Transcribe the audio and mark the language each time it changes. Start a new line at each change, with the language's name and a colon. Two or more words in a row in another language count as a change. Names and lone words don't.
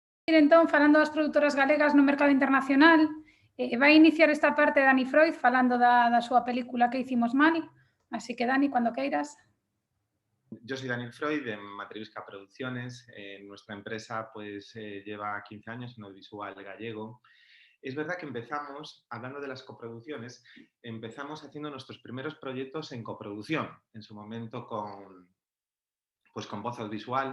Galician: Entón, falando das produtoras galegas no mercado internacional, vai iniciar esta parte Dani Freud falando da súa película Que hicimos mal. Así que, Dani, cuando queiras.
Spanish: Yo soy Daniel Freud de Matriusca Producciones. Nuestra empresa pues, lleva 15 años en audiovisual gallego. Es verdad que empezamos, hablando de las coproducciones, empezamos haciendo nuestros primeros proyectos en coproducción, en su momento con Voz Audiovisual.